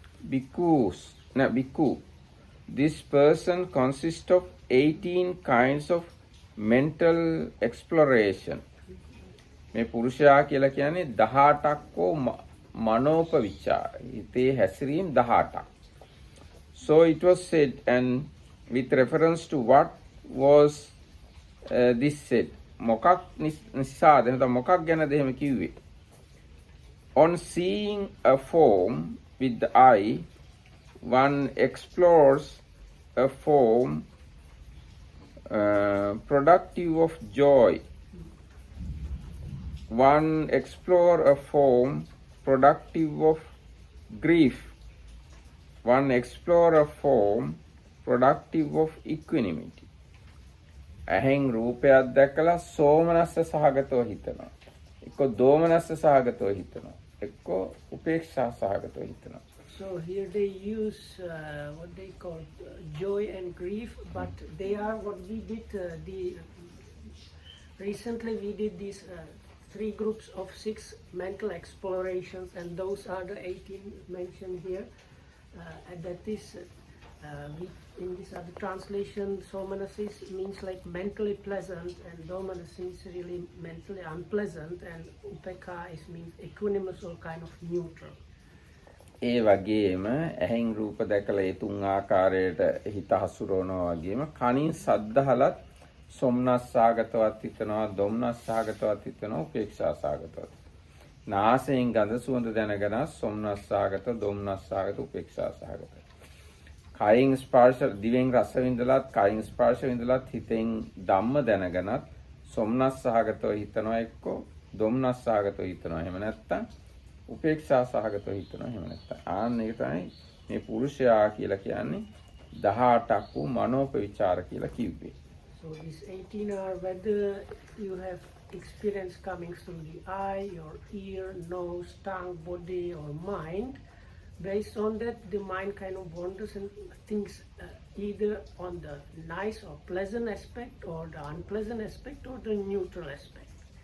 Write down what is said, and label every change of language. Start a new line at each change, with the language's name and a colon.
English: Bhikkhu, this person consists of 18 kinds of mental exploration.
Sinhala: මේ පුරුෂයා කියලා කියන්නේ 18ක් වූ මනෝපවිචාර. හිතේ හැසිරීම් 18ක්.
English: So it was said, and with reference to what was this said?
Sinhala: මොකක් නිසාද? නැත්නම් මොකක් ගැනද එහෙම කිව්වේ?
English: On seeing a form with the eye, one explores a form productive of joy. One explore a form productive of grief. One explore a form productive of equanimity.
Sinhala: ඇහෙන් රූපයක් දැකලා සෝමනස්ස සහගතව හිතනවා. එක්ක දෝමනස්ස සහගතව හිතනවා. එක්ක උපේක්ෂා සහගතව හිතනවා.
English: So here they use what they call joy and grief, but they are what we did. Recently we did these 3 groups of 6 mental explorations, and those are the 18 mentioned here. And that is, in this other translation, somanasis means like mentally pleasant, and domanas means really mentally unpleasant, and upeka means equanimous or kind of neutral.
Sinhala: ඒ වගේම ඇහෙන් රූප දැකලා ඒ තුන් ආකාරයට හිත හසුරවනවා වගේම කනින් ශබ්ද අහලත් සොම්නස් සාගතවත් හිතනවා, දොම්නස් සාගතවත් හිතනවා, උපේක්ෂා සාගතවත්. නාසයෙන් ගඳ සුවඳ දැනගෙන සොම්නස් සාගත, දොම්නස් සාගත, උපේක්ෂා සාගත. කයින් ස්පර්ශ, දිවෙන් රස විඳලත්, කයින් ස්පර්ශ විඳලත් හිතෙන් ධම්ම දැනගෙනත් සොම්නස් සාගතව හිතනවා එක්ක දොම්නස් සාගතව හිතනවා. එහෙම නැත්තම් උපේක්ෂා සහගතව හිතනවා. එහෙම නැත්තම් ආන්න ඒක තමයි මේ පුරුෂයා කියලා කියන්නේ 18ක් වූ මනෝපවිචාර කියලා කිව්වේ.
English: So these 18 are whether you have experience coming through the eye, your ear, nose, tongue, body or mind. Based on that, the mind kind of wanders and thinks either on the nice or pleasant aspect, or the unpleasant aspect, or the neutral aspect.